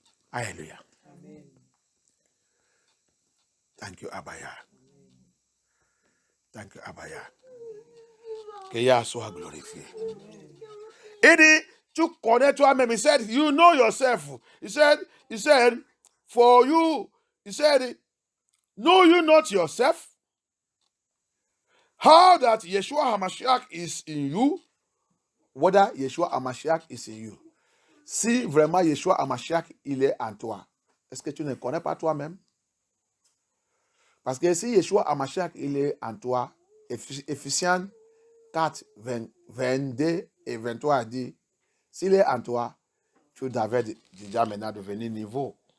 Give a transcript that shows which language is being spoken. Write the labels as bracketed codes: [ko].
[en] Alléluia. Thank you, Abaya. Thank you, Abaya. [fr] Que Yah soit glorifié. Il dit, tu connais toi-même. [en] He said, you know yourself. He said, for you, he said, know you not yourself? How that Yeshua HaMashiach is in you? Whether Yeshua HaMashiach is in you. [fr] Si vraiment Yeshua HaMashiach, il est en toi, est-ce que tu ne connais pas toi-même? Parce que si Yeshua HaMashiach, il est en toi, Ephésiens 4, 22 et 23 dit, s'il est en toi, tu devais déjà maintenant devenir niveau.